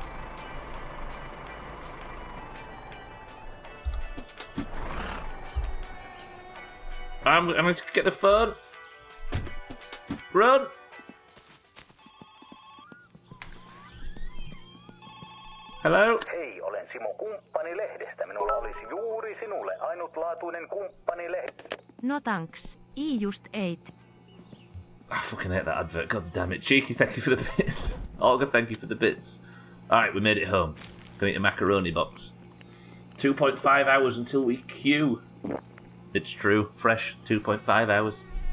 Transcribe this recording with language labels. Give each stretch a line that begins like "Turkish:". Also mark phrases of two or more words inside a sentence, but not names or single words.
English: I'm going to get the phone. Run! Hello?
Finnish: Hei, olen Simo Kumppanilehdestä. Minulla olisi juuri sinulle ainutlaatuinen kumppanilehti.
English: No thanks. I just ate. I fucking hate that advert. God damn it. Cheeky, thank you for the bits. Olga, thank you for the bits. Alright, we made it home. Gonna eat a macaroni box. 2.5 hours until we queue. It's true. Fresh 2.5 hours.